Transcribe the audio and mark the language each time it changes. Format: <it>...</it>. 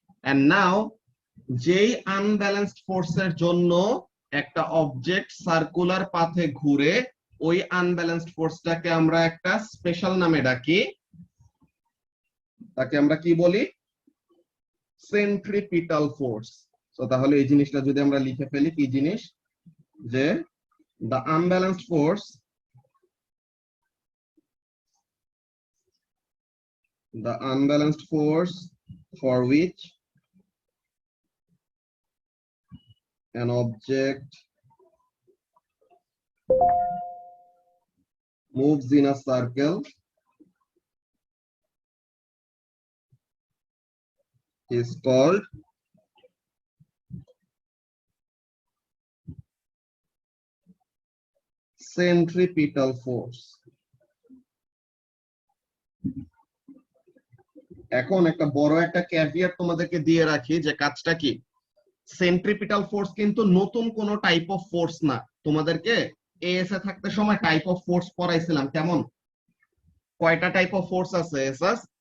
<bn>And নাও যেই unbalanced ফোর্সের জন্য একটা অবজেক্ট সার্কুলার পাথে ঘুরে, ওই আনব্যালেন্সড ফোর্সটাকে আমরা একটা স্পেশাল নামে ডাকি, তাকে আমরা কি বলি, সেন্ট্রিপিটাল ফোর্স। তো তাহলে এই জিনিসটা যদি আমরা লিখে ফেলি, কি জিনিস, যে</bn> <en>The unbalanced force, the unbalanced force for which an object moves in a circle is called centripetal force.</en> <bn>এখন একটা বড় একটা ক্যাভিয়াট তোমাদেরকে দিয়ে রাখি, যে কাজটা কি, সেন্ট্রিপিটাল ফোর্স কিন্তু নতুন কোন টাইপ অফ ফোর্স না। তোমাদেরকে এএস এ থাকতে সময় টাইপ অফ ফোর্স পড়াইছিলাম, কেমন, কয়টা টাইপ অফ ফোর্স আছে এসাস?</bn>